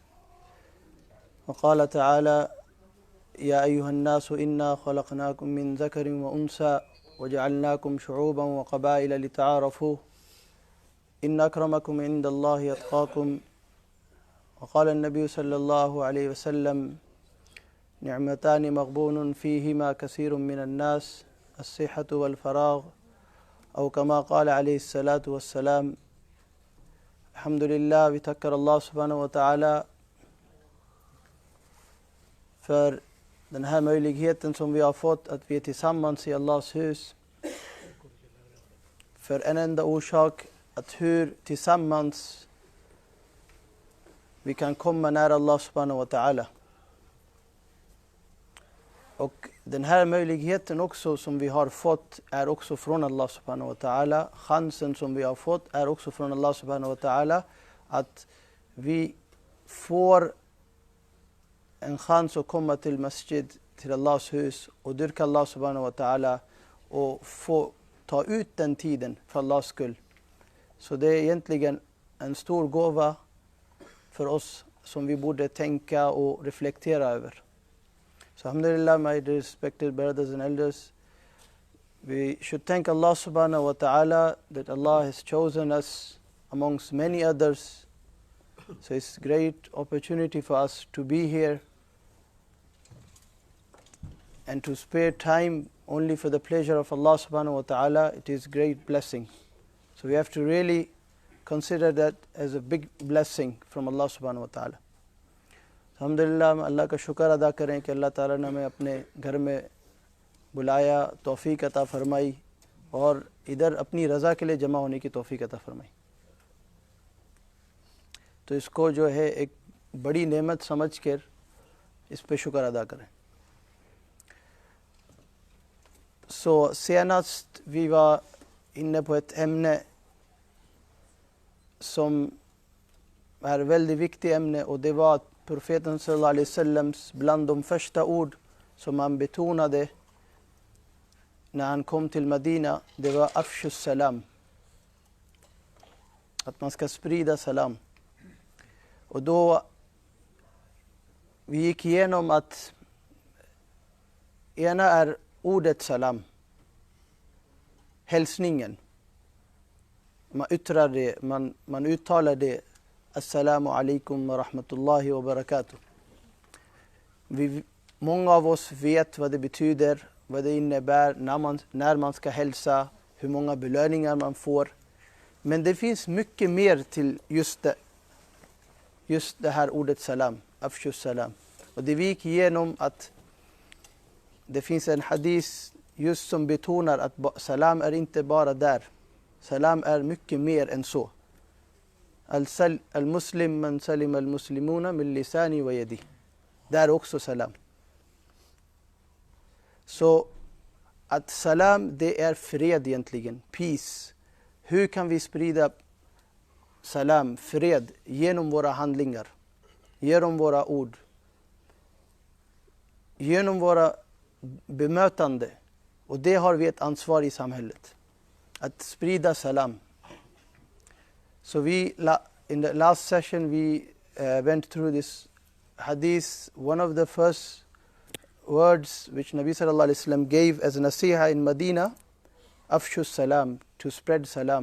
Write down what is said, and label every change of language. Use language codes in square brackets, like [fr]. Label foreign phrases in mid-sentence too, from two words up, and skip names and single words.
[ar] وقال تعالى يا أيها الناس إنا خلقناكم من ذكر وأنثى وجعلناكم شعوبا وقبائل لتعارفوا إن أكرمكم عند الله يتقاكم وقال النبي صلى الله عليه وسلم نعمتان مغبون فيهما كثير من الناس الصحة والفراغ أو كما قال عليه الصلاة والسلام. [sv] Alhamdulillah, vi tackar Allah [ar] سبحانه وتعالى [sv] för den här möjligheten som vi har fått att vi är tillsammans i Allahs hus. För en enda orsak, att hur tillsammans vi kan komma nära Allah [ar] سبحانه وتعالى. [sv] Och den här möjligheten också som vi har fått är också från Allah [ar] سبحانه وتعالى. [sv] Chansen som vi har fått är också från Allah [ar] سبحانه وتعالى. [sv] Att vi får en chans att komma till masjid, till Allahs hus och dyrka Allah [ar] سبحانه وتعالى [sv] och få ta ut den tiden för Allahs skull. Så det är egentligen en stor gåva för oss som vi borde tänka och reflektera över. [en] So alhamdulillah, my respected brothers and elders, we should thank Allah [ar] سبحانه وتعالى [en] that Allah has chosen us amongst many others. So it's a great opportunity for us to be here and to spare time only for the pleasure of Allah [ar] سبحانه وتعالى. [en] It is great blessing. So we have to really consider that as a big blessing from Allah [ar] سبحانه وتعالى. [ur] अल्हम्दुलिल्लाह, ہم اللہ کا شکر ادا کریں کہ اللہ تعالیٰ نے ہمیں اپنے گھر میں بلایا، توفیق عطا فرمائی اور ادھر اپنی رضا کے لیے جمع ہونے کی توفیق عطا فرمائی. تو اس کو جو ہے ایک بڑی نعمت سمجھ کر اس پہ شکر ادا کریں. [sv] Så senast vi var inne på ett ämne som är väldigt viktigt ämne, och det var att profeten [ar] صلى الله عليه وسلم [sv] bland de första ord som han betonade när han kom till Medina, det var [ar] أفشوا السلام. [sv] Att man ska sprida salam. Och då vi gick igenom att ena är ordet salam, hälsningen. Man yttrar det, man uttalar det. [ar] السلام عليكم ورحمة الله وبركاته. [sv] Många av oss vet vad det betyder, vad det innebär, när man ska hälsa, hur många belöningar man får. Men det finns mycket mer till just det här ordet salam, [ar] أفشوا السلام. [sv] Och det vi gick igenom att det finns en hadis just som betonar att salam är inte bara där. Salam är mycket mer än så. [ar] المسلم من سلم المسلمون من لساني ويدي. [sv] Där också salam. Så att salam, det är fred egentligen, peace. Hur kan vi sprida salam, fred, genom våra handlingar, genom våra ord, genom våra bemötande? Och det har vi ett ansvar i samhället, att sprida salam. [en] So in the last session we went through this hadith. One of the first words which Nabi [ar] صلى الله عليه وسلم [en] gave as a nasiha in Medina, [ar] أفشوا السلام, [en] to spread salam.